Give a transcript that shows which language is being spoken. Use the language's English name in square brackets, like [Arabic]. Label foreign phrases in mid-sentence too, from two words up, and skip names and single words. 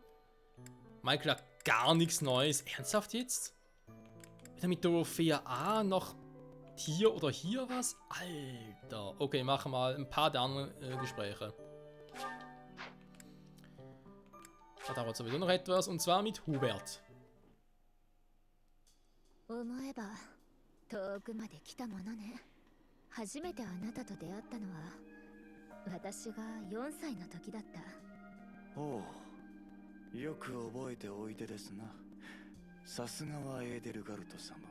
[German] Michael hat gar nichts Neues. Ernsthaft jetzt? Wieder mit Dorothea A noch hier oder hier was? Alter. Okay, machen wir mal ein paar der anderen Gespräche. Da dauert sowieso noch etwas, und zwar mit Hubert. [Japanese] 思えば遠くまで来たものね。初めてあなたと出会ったのは私が4歳の時だった。おう、よく覚えておいでですな。さすがはエーデルガルト様。